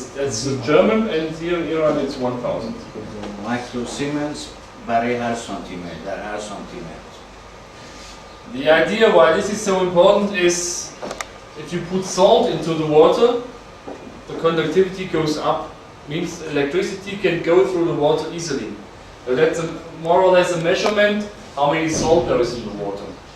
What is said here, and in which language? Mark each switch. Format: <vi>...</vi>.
<en>That's the German, and here in Iran it's 1000.</en> <fa>micro Siemens برای هر سانتیمتر در هر سانتیمتر.</fa> <en>The idea why this is so important is if you put salt into the water, the conductivity goes up. Means electricity can go through the water easily. So that's more or less a measurement how many salt there is in the water.</en>